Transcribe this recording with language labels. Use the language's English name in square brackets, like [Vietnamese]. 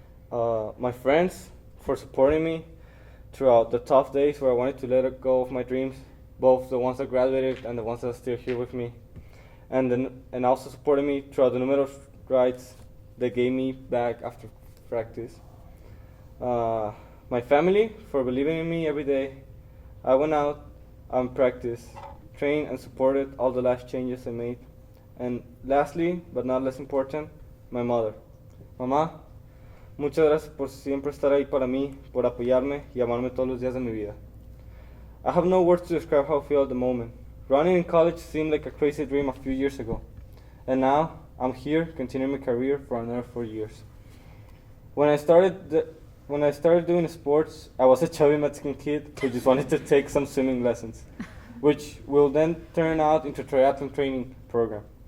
[English] My friends for supporting me throughout the tough days where I wanted to let go of my dreams, both the ones that graduated and the ones that are still here with me, and also supporting me throughout the number of rides they gave me back after practice. My family for believing in me every day. I went out and practiced, trained, and supported all the life changes I made. And lastly, but not less important, my mother. [Spanish] Mamá, muchas gracias por siempre estar ahí para mí, por apoyarme y amarme todos los días de mi vida. [English] I have no words to describe how I feel at the moment. Running in college seemed like a crazy dream a few years ago. And now, I'm here, continuing my career for another 4 years. When I started doing sports, I was a chubby Mexican kid who just wanted to take some swimming lessons, which will then turn out into a triathlon training program.